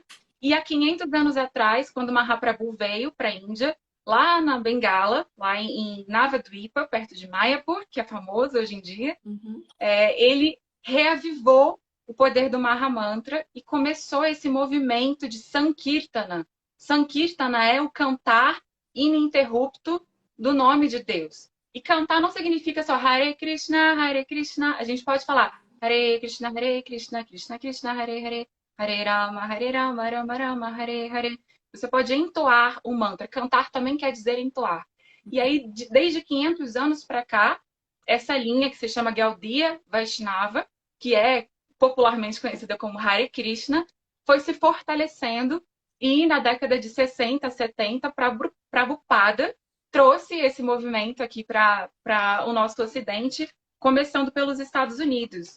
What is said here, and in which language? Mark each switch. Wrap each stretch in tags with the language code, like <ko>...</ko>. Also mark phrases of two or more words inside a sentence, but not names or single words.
<pt>E há 500 anos atrás, quando Mahaprabhu veio para a Índia, lá na Bengala, lá em Navadvipa, perto de Mayapur, que é famoso hoje em dia, ele reavivou o poder do Mahamantra e começou esse movimento de Sankirtana. Sankirtana é o cantar ininterrupto do nome de Deus. E cantar não significa só</pt> <sa>हरे कृष्ण हरे कृष्ण.</sa> <pt>A gente pode falar</pt> <sa>हरे कृष्ण कृष्ण कृष्ण हरे हरे हरे राम राम राम हरे हरे.</sa> <pt>Você pode entoar o mantra. Cantar também quer dizer entoar. E aí, desde 500 anos para cá, essa linha que se chama Gaudiya Vaishnava, que é popularmente conhecida como Hare Krishna, foi se fortalecendo e na década de 60, 70, Prabhupada trouxe esse movimento aqui para o nosso ocidente, começando pelos Estados Unidos.</pt>